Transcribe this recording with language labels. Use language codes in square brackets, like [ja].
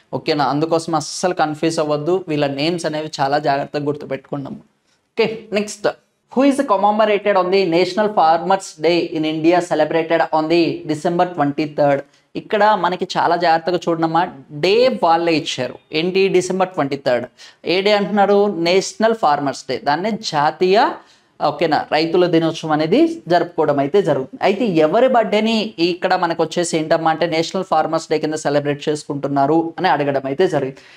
[te] ఓకేనా, అందుకోసం అస్సలు కన్ఫ్యూజ్ అవ్వద్దు. వీళ్ళ నేమ్స్ అనేవి చాలా జాగ్రత్తగా గుర్తుపెట్టుకున్నాము. [en] Okay, next who is commemorated on the National Farmers Day in India celebrated on the December 23rd. [te] ఇక్కడ మనకి చాలా జాగ్రత్తగా చూడమ్మా, డే వాళ్ళే ఇచ్చారు. ఏంటి December 23rd ఏ డే అంటున్నారు? నేషనల్ ఫార్మర్స్ డే, దాన్ని జాతీయ ఓకేనా రైతుల దినోత్సవం అనేది జరుపుకోవడం అయితే జరుగుతుంది. అయితే ఎవరి బర్త్డేని ఇక్కడ మనకు వచ్చేసి ఏంటమ్మా అంటే నేషనల్ ఫార్మర్స్ డే కింద సెలబ్రేట్ చేసుకుంటున్నారు అని అడగడం అయితే జరిగింది.